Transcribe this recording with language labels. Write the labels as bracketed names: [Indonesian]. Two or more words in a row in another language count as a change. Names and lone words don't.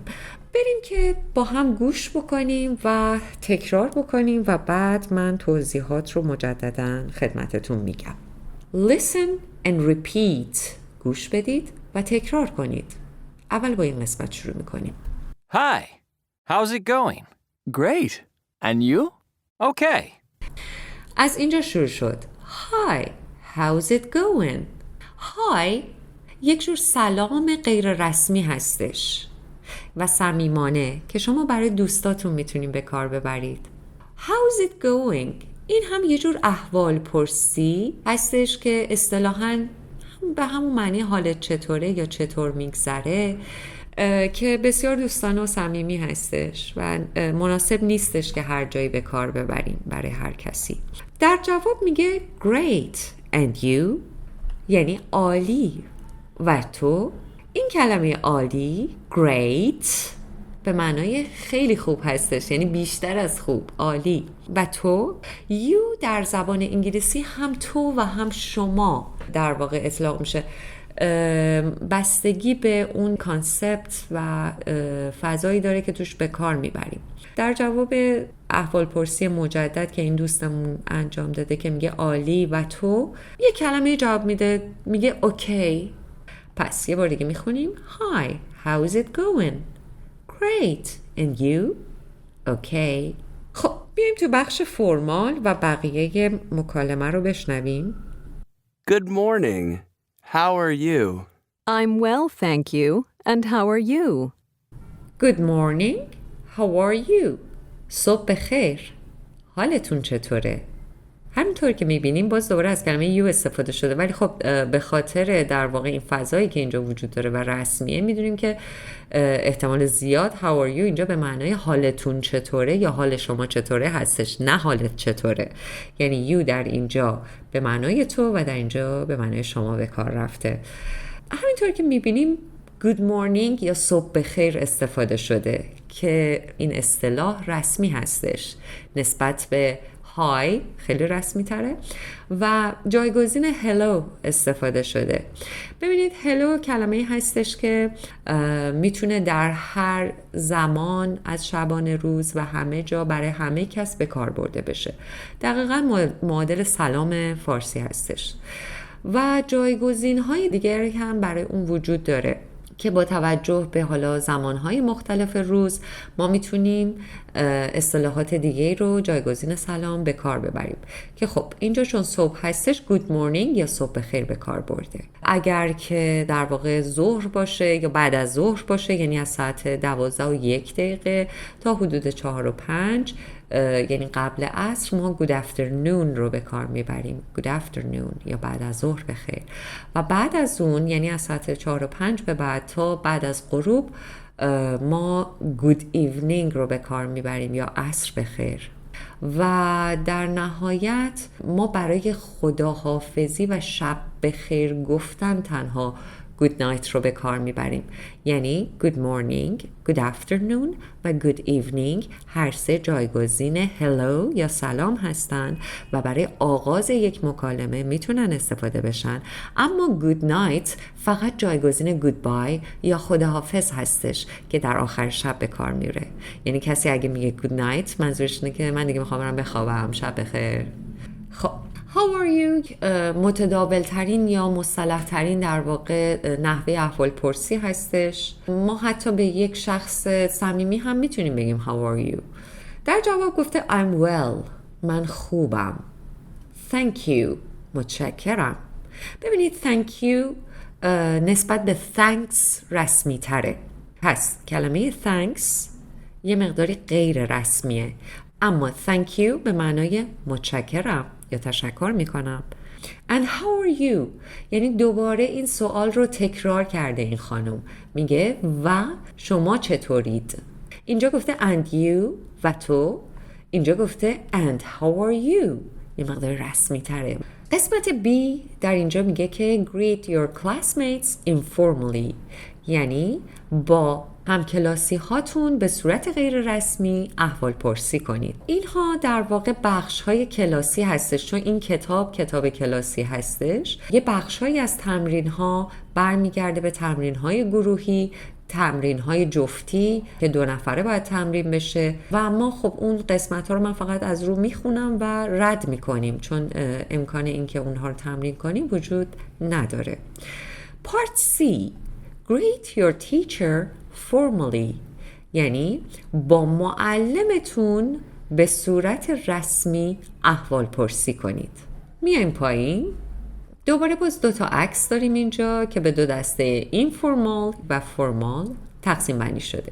[Persian] بریم که با هم گوش بکنیم و تکرار بکنیم و بعد من توضیحات رو مجدداً خدمتتون میگم. [English] Listen and repeat. [Persian] گوش بدید و تکرار کنید. اول با این قسمت شروع میکنیم. [English] Hi, how's it going? Great. And you? Okay. [Persian] از اینجا شروع شد. [English] Hi, how's it going? [Persian] Hi یک جور سلام غیر رسمی هستش و صمیمانه که شما برای دوستاتون میتونین به کار ببرید. [English] How's it going؟ [Persian] این هم یه جور احوال پرسی هستش که اصطلاحاً به همون معنی حالت چطوره یا چطور میگذره که بسیار دوستانه و صمیمی هستش و مناسب نیستش که هر جایی به کار ببریم برای هر کسی. در جواب میگه [English] great and you، [Persian] یعنی عالی. و تو؟ این کلمه عالی great به معنای خیلی خوب هستش، یعنی بیشتر از خوب، عالی. و تو، you در زبان انگلیسی هم تو و هم شما در واقع اطلاق میشه، بستگی به اون کانسپت و فضایی داره که توش به کار میبریم. در جواب احوالپرسی مجدد که این دوستمون انجام داده که میگه عالی و تو، یه کلمه جواب میده، میگه اوکی. پس یه بار دیگه میخونیم [English] Hi, how's it going? Great, and you? Okay. [Persian] خب بیایم تو بخش فرمال و بقیه مکالمه رو بشنویم. [English] Good morning. How are you? I'm well, thank you. And how are you? Good morning. How are you? [Persian] صبح بخیر. حالتون چطوره؟ همینطور که میبینیم باز دوباره از کلمه you استفاده شده، ولی خب به خاطر در واقع این فضایی که اینجا وجود داره و رسمیه میدونیم که احتمال زیاد [English] how are you [Persian] اینجا به معنای حالتون چطوره یا حال شما چطوره هستش، نه حالت چطوره. یعنی you در اینجا به معنای تو و در اینجا به معنای شما به کار رفته. همینطور که میبینیم [English] good morning [Persian] یا صبح بخیر استفاده شده که این اصطلاح رسمی هستش نسبت به های، خیلی رسمی تره، و جایگزین hello استفاده شده. ببینید hello کلمه هستش که میتونه در هر زمان از شبانه روز و همه جا برای همه کس به کار برده بشه. دقیقاً معادل سلام فارسی هستش. و جایگزین های دیگری هم برای اون وجود داره که با توجه به حالا زمانهای مختلف روز ما میتونیم اصطلاحات دیگه رو جایگزین سلام به کار ببریم که خب اینجا چون صبح هستش [English] good morning [Persian] یا صبح بخیر به کار برده. اگر که در واقع ظهر باشه یا بعد از ظهر باشه، یعنی از ساعت 12:01 تا حدود 4:05 یعنی قبل عصر، ما [English] good afternoon [Persian] رو به کار میبریم. [English] good afternoon [Persian] یا بعد از ظهر بخیر. و بعد از اون یعنی از ساعت 4:05 به بعد تا بعد از غروب ما [English] good evening [Persian] رو به کار میبریم یا عصر بخیر. و در نهایت ما برای خداحافظی و شب بخیر گفتن تنها [English] good night [Persian] رو به کار میبریم، یعنی [English] good morning, good afternoon [Persian] و [English] good evening [Persian] هر سه جایگزین hello یا سلام هستن و برای آغاز یک مکالمه میتونن استفاده بشن. اما [English] good night [Persian] فقط جایگزین goodbye یا خداحافظ هستش که در آخر شب به کار میره. یعنی کسی اگه میگه [English] good night [Persian] منظورش اینه که من دیگه میخوام برم بخوابم، شب بخیر. خب [English] How are you [Persian] متداول ترین یا مصطلح ترین در واقع نحوه احوال پرسی هستش. ما حتی به یک شخص صمیمی هم میتونیم بگیم [English] How are you. [Persian] در جواب گفته [English] I'm well، [Persian] من خوبم. [English] Thank you، [Persian] متشکرم. ببینید [English] thank you [Persian] نسبت به thanks رسمی تره. پس کلمه thanks یه مقداری غیر رسمیه، اما [English] thank you [Persian] به معنای متشکرم یا تشکر میکنم. [English] And how are you [Persian] یعنی دوباره این سوال رو تکرار کرده این خانم، میگه و شما چطورید. اینجا گفته [English] and you [Persian] و تو، اینجا گفته [English] and how are you، [Persian] یه مقدار رسمی تره. قسمت B در اینجا میگه که [English] greet your classmates informally، [Persian] یعنی با همکلاسی هاتون به صورت غیر رسمی احوال پرسی کنید. اینها در واقع بخش های کلاسی هستش، چون این کتاب کلاسی هستش. یه بخش هایی از تمرین ها برمیگرده به تمرین های گروهی، تمرین های جفتی که 2 نفره باید تمرین بشه و ما خب اون قسمت ها رو من فقط از رو میخونم و رد میکنیم، چون امکان این که اونها رو تمرین کنیم وجود نداره. [English] Part C Greet your teacher formally، [Persian] یعنی با معلمتون به صورت رسمی احوال پرسی کنید. میایم پایین، دوباره باز 2 تا عکس داریم اینجا که به 2 دسته informal و formal تقسیم بندی شده.